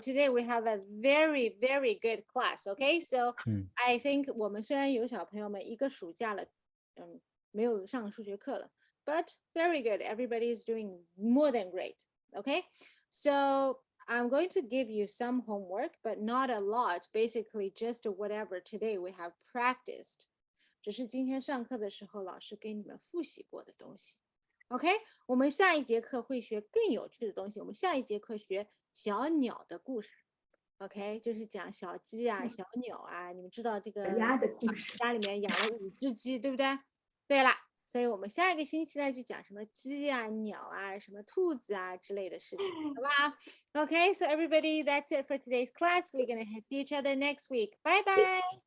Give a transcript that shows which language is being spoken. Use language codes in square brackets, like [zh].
[en] Today we have a very, very good class. Okay, so I think [zh] 我们虽然有小朋友们一个暑假了，没有上数学课了 [en] but very good. Everybody is doing more than great. Okay, so I'm going to give you some homework, but not a lot. Basically, just whatever today we have practiced. [zh] 只是今天上课的时候，老师给你们复习过的东西。 OK， 我们下一节课会学更有趣的东西。我们下一节课学小鸟的故事。 OK， 就是讲小鸡啊、小鸟啊。你们知道这个家里面养了5只鸡，对不对？对了，所以我们下一个星期呢就讲什么鸡啊、鸟啊、什么兔子啊之类的事情，好不好 ？OK， [en] so everybody, that's it for today's class. We're gonna see each other next week. Bye bye.